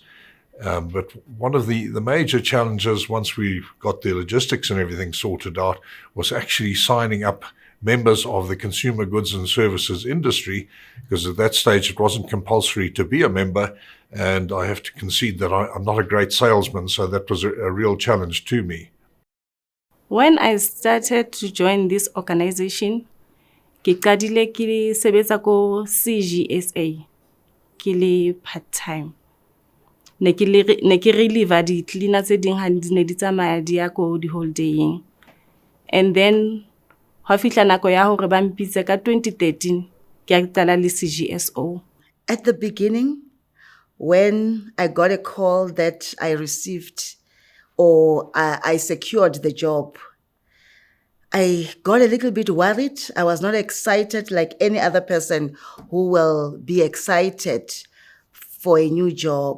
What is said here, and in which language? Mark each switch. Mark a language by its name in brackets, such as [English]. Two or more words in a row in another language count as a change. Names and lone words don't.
[English] But one of the major challenges, once we got the logistics and everything sorted out, was actually signing up members of the consumer goods and services industry, because at that stage it wasn't compulsory to be a member, and I have to concede that I'm not a great salesman, so that was a real challenge to me. When I started to join this organization, [Southern Sotho] ke qadile ke sebetsa ko CGSA ke le part-time. Ne ke relieve di cleaner tse ding ha di ne di tsamaya di ya ko di holidaying. [English] And then [Southern Sotho] ha fihla nako ya hore ba mpitse ka 2013 ke a qala le CGSO. [English] At the beginning, when I got a call that I received or I secured the job, I got a little bit worried. I was not excited like any other person who will be excited for a new job.